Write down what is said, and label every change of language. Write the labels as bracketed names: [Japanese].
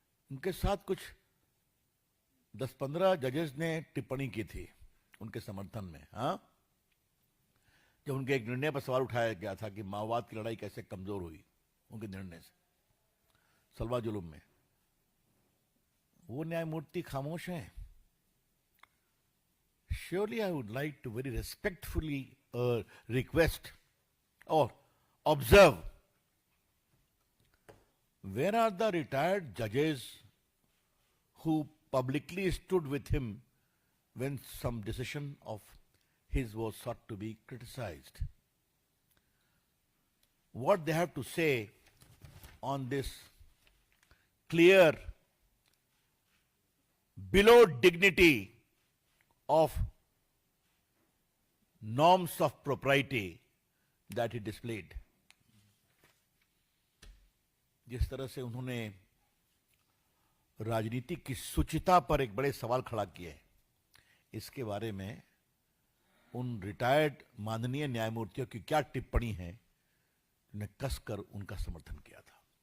[Hindi] उनके साथ कुछ 10-15 जजेस ने टिप्पणी की थी उनके समर्थन में। हाँ, जब उनके एक निर्णय पर सवाल उठाया गया था कि माओवाद की लड़ाई कैसे कमजोर हुई उनके निर्णय से, सलवा जुलूम में, वो न्यायमूर्ति खामोश हैं। [English] Surely I would like to very respectfully request or observe, where are the retired judges who publicly stood with him when some decision of his was sought to be criticized? What they have to say on this clear, below dignity of norms of propriety that he displayed? [Hindi] जिस तरह से उन्होंने राजनीति की शुचिता पर एक बड़े सवाल खड़ा किए, इसके बारे में उन रिटायर्ड माननीय न्यायमूर्तियों की क्या टिप्पणी है, ने कसकर उनका समर्थन किया था।